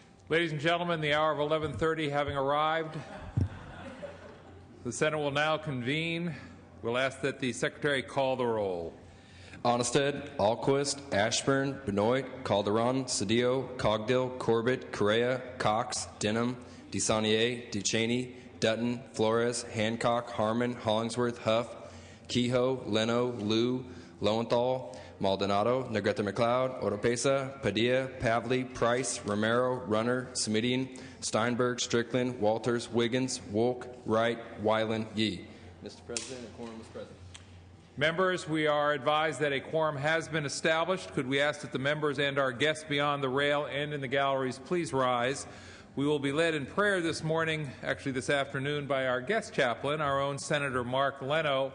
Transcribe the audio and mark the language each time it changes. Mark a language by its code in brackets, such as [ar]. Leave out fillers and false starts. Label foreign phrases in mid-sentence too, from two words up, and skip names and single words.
[en] Ladies and gentlemen, the hour of 11:30 having arrived, the Senate will now convene. We'll ask that the Secretary call the roll. Onnested, Alquist, Ashburn, Benoit, Calderon, Cedillo, Cogdill, Corbett, Correa, Cox, Denham, DeSaulnier, Ducheney, Dutton, Flores, Hancock, Harmon, Hollingsworth, Huff, Kehoe, Leno, Liu, Lowenthal, Maldonado, Negrete McLeod, Oropesa, Padilla, Pavley, Price, Romero, Runner, Smidian, Steinberg, Strickland, Walters, Wiggins, Wolk, Wright, Weiland, Yee. Mr. President, a quorum is present. Members, we are advised that a quorum has been established. Could we ask that the members and our guests beyond the rail and in the galleries please rise? We will be led in prayer this morning, actually this afternoon, by our guest chaplain, our own Senator Mark Leno.